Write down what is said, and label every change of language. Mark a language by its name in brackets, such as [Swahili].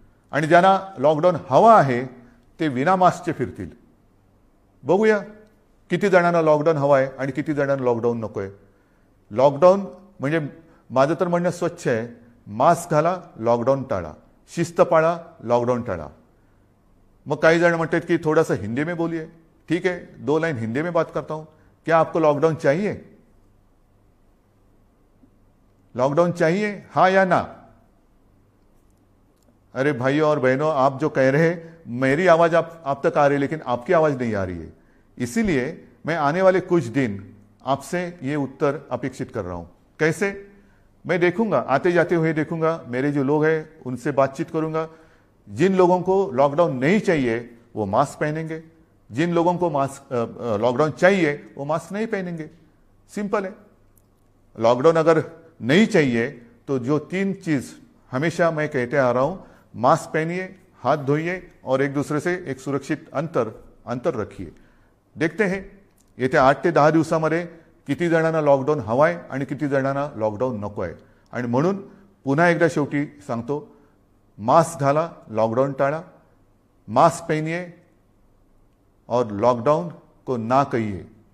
[Marathi] आणि ज्यांना लॉकडाऊन हवा आहे ते विना मास्कचे फिरतील. बघूया किती जणांना लॉकडाऊन हवा आहे आणि किती जणांना लॉकडाऊन नको आहे. लॉकडाऊन म्हणजे माझं तर म्हणणं स्वच्छ आहे, मास्क घाला, लॉकडाऊन टाळा, शिस्त पाळा, लॉकडाऊन टाळा. मग काही जण म्हणतात की [Hindi] थोड़ा सा हिंदी में बोलिए. ठीक है, 2 लाइन हिंदी में बात करता हूं. क्या आपको लॉकडाउन चाहिए? लॉकडाउन चाहिए, हाँ या ना? अरे भाइयों और बहनों, आप जो कह रहे हैं, मेरी आवाज आप तक आ रही है, लेकिन आपकी आवाज नहीं आ रही है. इसीलिए मैं आने वाले कुछ दिन आपसे ये उत्तर अपेक्षित कर रहा हूं. कैसे? मैं देखूंगा, आते जाते हुए देखूंगा, मेरे जो लोग हैं उनसे बातचीत करूंगा. जिन लोगों को लॉकडाउन नहीं चाहिए वो मास्क पहनेंगे, जिन लोगों को लॉकडाउन चाहिए वो मास्क नहीं पहनेंगे. सिंपल है. लॉकडाउन अगर नहीं चाहिए तो जो 3 चीज हमेशा मैं कहते आ रहा हूं, मास्क पहनिए, हाथ धोइए और एक दूसरे से एक सुरक्षित अंतर रखिए. देखते हैं [Marathi] येत्या 8 ते 10 दिवसामध्ये किती जणांना लॉकडाऊन हवाय आणि किती जणांना लॉकडाऊन नको आहे. आणि म्हणून पुन्हा एकदा शेवटी सांगतो, मास्क घाला, लॉकडाऊन टाळा, [Hindi] मास्क पहनिए और लॉकडाऊन को ना कहिए.